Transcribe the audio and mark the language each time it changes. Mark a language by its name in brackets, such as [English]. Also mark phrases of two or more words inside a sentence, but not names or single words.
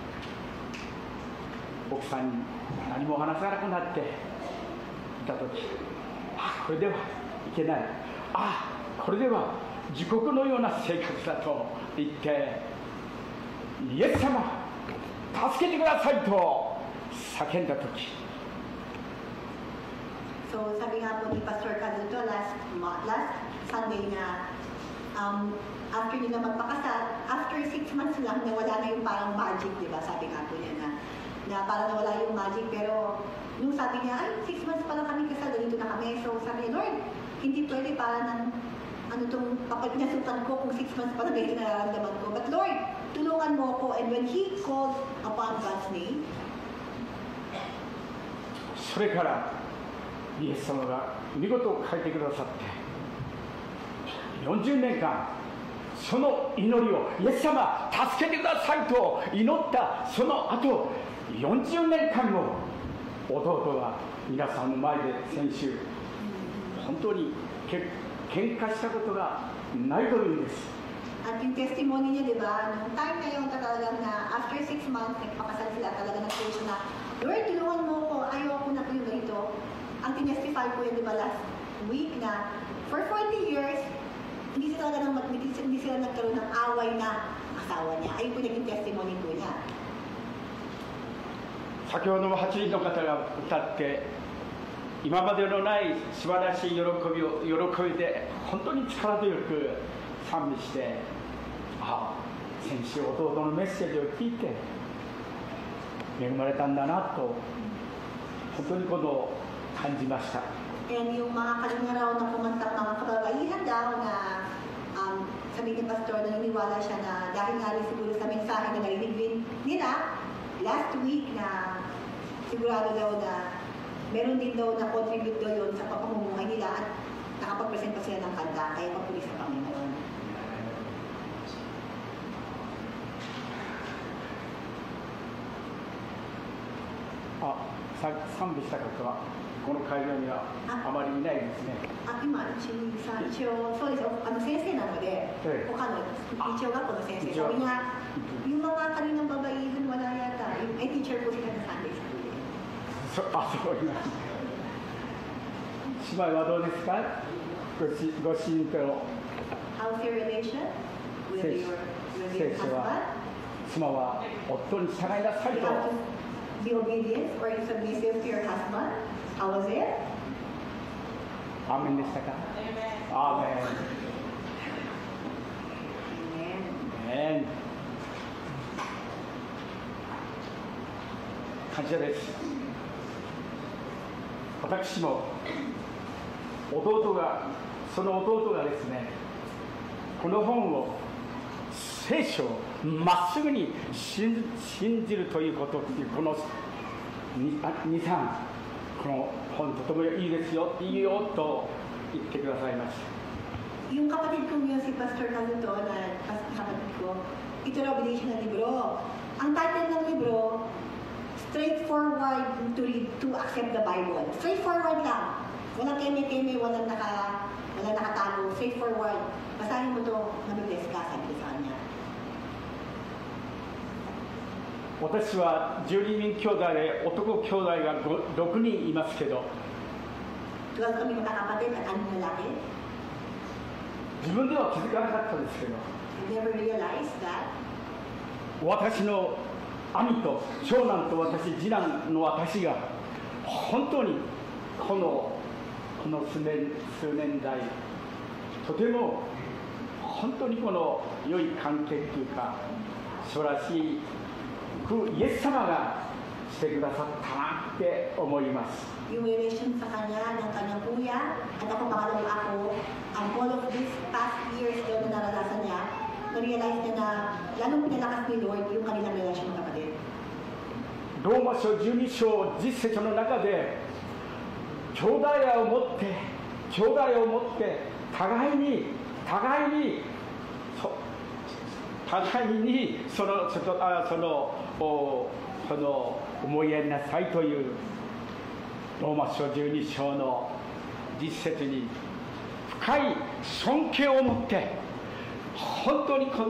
[Japanese] 奥さんに何も話さなくなっていたとき、あ、これではいけない、あ、これでは地獄のような生活だと言って、イエス様、助けてくださいと叫んだとき、 [Filipino] So sabi nga po ni Pastor Kazuto [English] last Sunday [Filipino] na after nila magpakasal, [English] after 6 months [Filipino] lang nawala na yung parang magic, di ba? Sabi nga po niya na parang nawala yung magic, pero nung sabi niya, ay 6 months pa lang kami kasal, ganito na kami. So sabi niya, Lord, hindi pwede para ng ano itong kapag-inasukan ko kung 6 months pa lang ganito nararamdaman ko. [English] But Lord, [Filipino] tulungan mo ako. [English] And when he called upon God's name, [Japanese] それからイエス様が見事を書いてくださって、40年間その祈りをイエス様助けてくださいと祈ったその後、40年間も弟は皆さんの前で先週本当に喧嘩したことがないというんです。 [Filipino] at yung testimony niya, di ba, nung time na yung talagang na [English] after 6 months, [Filipino] nagpakasal sila, talaga nag-pray siya na, Lord, tulungan mo ko, ayaw ko na po yung ganito. Ang tinestify ko yun, di ba, [English] last week [Filipino] na [English] for 40 years, [Filipino] hindi sila nagkaroon ng away na asawa niya. Ayun po naging testimony po niya. [Japanese] 先ほども8人の方が歌って今までのない素晴らしい喜びで本当に力強く賛美して、先週弟のメッセージを聞いて恵まれたんだなと本当に感じました。 [Filipino] And yung mga kanina raw na kumantak mga kababaihan daw na sabi ni Pastor, naniniwala siya na dahil nga rin siguro sa mensahe na narinig din nila [English] last week [Filipino] na sigurado daw na meron din daw na contribute daw yun sa pamumuhay nila at nakapag-present pa sila ng kanta, kaya papuli sa Panginoon. [Japanese] 賛美した方はこの会場にはあまりいないですね。今、一応、そうです、先生なので、他の一応学校の先生、みんな、 [Filipino] yung mga kaninang babaihan, wala yata. Ay, teacher po sila sa [English] Sunday school. [Japanese] そういう姉妹はどうですか？ご信徒。 [English] How's your relation with your husband? [Japanese] 妻は夫に従いなさいと。 [English] Be obedient or submissive to your husband. How was it? [Japanese] アーメンでしたか？アーメン。アーメン。感謝です。私もその弟がですね、この本を聖書をまっすぐに信じるということっていうこの2、3この本とてもいいですよ、いいよと言ってくださいました。 [Filipino] Yung kapatid kong yun, si Pastor Kazuto, na kapatid ko, ito raw binigay siya ng libro. Ang title ng libro, [English] Straightforward to read, to accept the Bible. [Filipino] Straightforward lang. Walang keme-keme, walang nakatago. Straightforward. Basahin mo ito, mabibless ka, sabi ko sa kanya. [Japanese] 私は12人兄弟で男兄弟が6人いますけど、自分では気づかなかったですけど、私の兄と長男と次男の私が本当にこの数年代とても本当に良い関係というか素晴らしいイエス様がしてくださったなって思います。 [Filipino] Yung relation sa kanya, ng kanyang kuya, at ako pangalawang ako, ang [English] all of these past years [Filipino] daw na naranasan niya, na-realize niya na lalong pinalakas ni Lord yung kanilang relasyon ng kapatid. [Japanese] ローマ書12章10節の中で兄弟愛を持って互いに思いやりなさいというローマ書12章の10節に深い尊敬を持って本当に